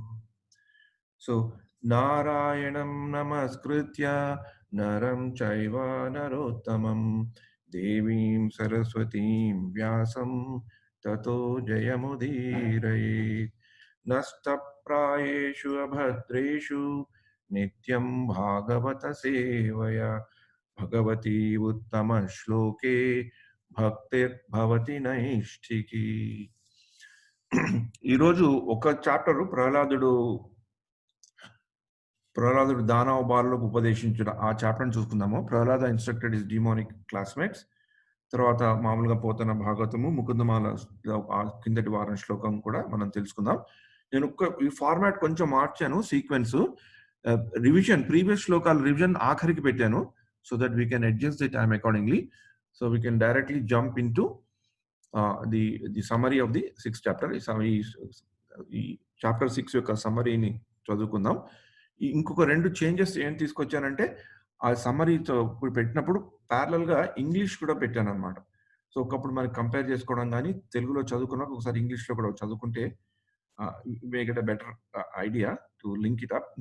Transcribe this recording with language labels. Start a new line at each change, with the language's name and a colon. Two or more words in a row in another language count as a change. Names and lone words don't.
Sanskrit: So नारायणं नमस्कृत्य नरं चैव नरोत्तमं देवीं सरस्वतीं व्यासं ततो जयमुदीरयेत्. नस्तप्रायेषु अभद्रेषु नित्यं भागवत सेवया भगवती उत्तमश्लोके भक्तिर्भवति नैष्ठिकी.
Telugu: ఈ రోజు ఒక చాప్టర్ ప్రహ్లాదుడు దానవ బాలులకు ఉపదేశించిన ఆ చాప్టర్ని చూసుకుందాము. ప్రహ్లాద
English: instructed his demonic classmates.
Telugu: తర్వాత మామూలుగా పోతన భాగవతము ముకుందమాల కిందటి వారం శ్లోకం కూడా మనం తెలుసుకుందాం. నేను ఈ ఫార్మాట్ కొంచెం మార్చాను,
English: sequence revision,
Telugu: ప్రీవియస్ శ్లోకాల రివిజన్ ఆఖరికి పెట్టాను,
English: so that we can adjust the time accordingly. so we can directly jump in to the summary of the 6th chapter.
Telugu: ఈ చాప్టర్ 6 యొక్క సమ్మరీని చదువుకుందాం. ఇంకొక 2 చేంజెస్ ఏం తీసుకొచ్చానంటే, ఆ సమ్మరీతో ఇప్పుడు పెట్టినప్పుడు ప్యారలల్ గా ఇంగ్లీష్ కూడా పెట్టాను అనమాట. సో ఒకప్పుడు మనకి కంపేర్ చేసుకోవడం కానీ, తెలుగులో చదువుకున్నాక ఒకసారి ఇంగ్లీష్ లో కూడా చదువుకుంటే
English: may get a better idea to link it up.